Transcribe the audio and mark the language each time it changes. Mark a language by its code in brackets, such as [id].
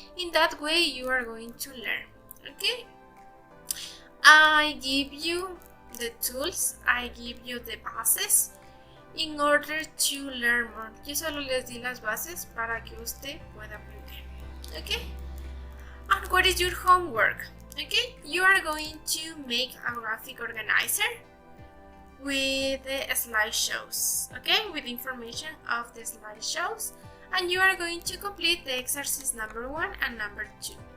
[en] In that way, you are going to learn. Okay? I give you the tools. I give you the bases in order to learn more. [es] Yo solo les di las bases para que usted pueda aprender. [en] Okay? And what is your homework? Okay? You are going to make a graphic organizer with the slideshows, okay, with information of the slideshows, and you are going to complete the exercise number 1 and number 2.